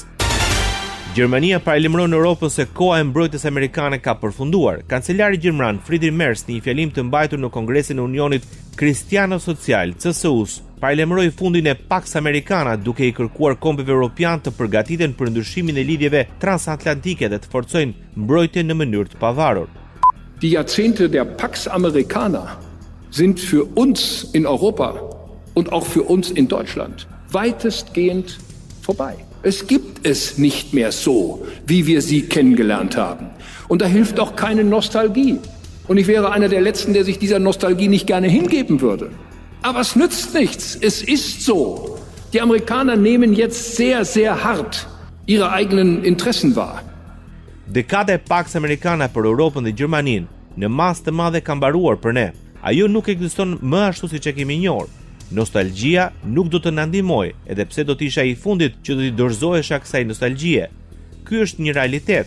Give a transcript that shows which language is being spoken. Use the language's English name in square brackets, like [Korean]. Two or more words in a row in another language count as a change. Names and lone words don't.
[Albanian] Gjermania paralajmëron Europën se koha e mbrojtjes amerikane ka përfunduar. Kancelari gjerman Friedrich Merz në një fjalim të mbajtur në Kongresin e Unionit Kristiano Social, CSU-s, paralajmëroi fundin e Pax Americana duke i kërkuar kombeve europian të përgatiten për ndryshimin e lidhjeve transatlantike dhe të forcojnë mbrojtjen në mënyrë të pavarur. [German] Die Jahrzehnte der Pax Americana sind für uns in Europa und auch für uns in Deutschland weitestgehend vorbei. Es gibt es nicht mehr so, wie wir sie kennengelernt haben. Und da hilft auch keine Nostalgie. Und ich wäre einer der Letzten, der sich dieser Nostalgie nicht gerne hingeben würde. Aber es nützt nichts. Es ist so. Die Amerikaner nehmen jetzt sehr, sehr hart ihre eigenen Interessen wahr. [Albanian] Dekada e Pax Americana për Europën dhe Gjermaninë në masë të madhe ka mbaruar për ne. Ajo nuk ekziston më ashtu siç e kemi njohur. Nostalgjia nuk do të na ndihmojë, edhe pse do të isha i fundit që do t'i dorëzohesha kësaj nostalgjie. Ky është një realitet.